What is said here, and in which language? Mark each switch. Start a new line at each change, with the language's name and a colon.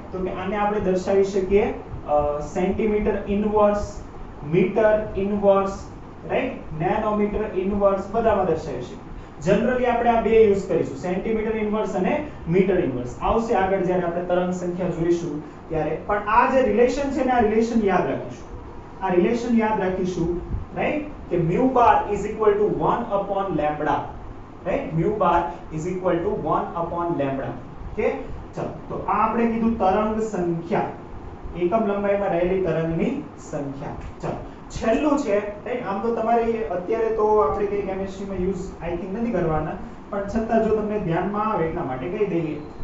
Gujarati: તો કે આને આપણે દર્શાવી શકીએ centimetre inverse, metre inverse, right? Nanometre inverse, બધામાં દર્શાવી શકીએ. જનરલી આપણે આ બે યુઝ કરીશું, સેન્ટીમીટર ઇન્વર્સ અને મીટર ઇન્વર્સ. આવશે આગળ જ્યારે આપણે તરંગ સંખ્યા જોઈશું ત્યારે. પણ આ જે રિલેશન છે ને, આ રિલેશન યાદ રાખીશું. આ રિલેશન યાદ રાખીશું, રાઈટ?
English: કે mu bar is equal to 1 upon lambda, right? mu bar is equal to 1 upon lambda.
Gujarati: Okay, ચલો. તો આ આપણે કીધું તરંગ સંખ્યા, એકમ લંબાઈમાં રહેલી તરંગની સંખ્યા. ચલો, છેલ્લું છે, રાઈટ? આમ તો તમારે અત્યારે તો આપણે કઈ કેમિસ્ટ્રીમાં યુઝ
English: I think
Gujarati: નથી કરવાના, પણ છતાં જો તમને ધ્યાનમાં આવે એટલા માટે કહી દઈએ.